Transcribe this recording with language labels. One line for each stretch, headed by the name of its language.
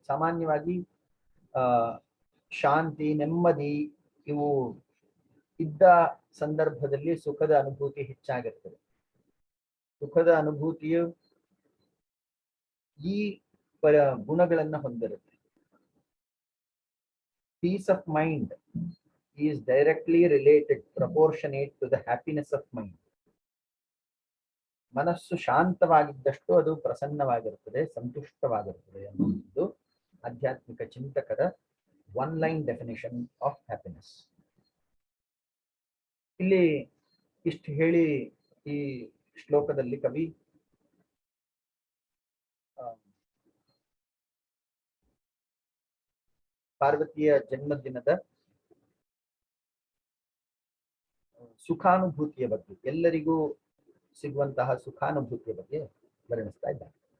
Kannada: ಸಾಮಾನ್ಯವಾಗಿ ಶಾಂತಿ, ನೆಮ್ಮದಿ ಇವು ಇದ್ದ ಸಂದರ್ಭದಲ್ಲಿ ಸುಖದ ಅನುಭೂತಿ ಹೆಚ್ಚಾಗಿರ್ತದೆ. ಸುಖದ ಅನುಭೂತಿಯು ಈ ಗುಣಗಳನ್ನ ಹೊಂದಿರುತ್ತೆ.
English: Peace of mind is directly related, proportionate to the happiness of mind.
Kannada: ಮನಸ್ಸು ಶಾಂತವಾಗಿದ್ದಷ್ಟು ಅದು ಪ್ರಸನ್ನವಾಗಿರುತ್ತದೆ, ಸಂತುಷ್ಟವಾಗಿರುತ್ತದೆ ಅನ್ನುವುದು ಆಧ್ಯಾತ್ಮಿಕ ಚಿಂತಕರ
English: One line definition of happiness.
Kannada: ಇಲ್ಲಿ ಇಷ್ಟು ಹೇಳಿ ಈ ಶ್ಲೋಕದಲ್ಲಿ ಕವಿ ಪಾರ್ವತಿಯ ಜನ್ಮದಿನದ ಸುಖಾನುಭೂತಿಯ ಬಗ್ಗೆ, ಎಲ್ಲರಿಗೂ ಸಿಗುವಂತಹ ಸುಖಾನುಭೂತಿಯ ಬಗ್ಗೆ ವರ್ಣಿಸ್ತಾ ಇದ್ದಾರೆ.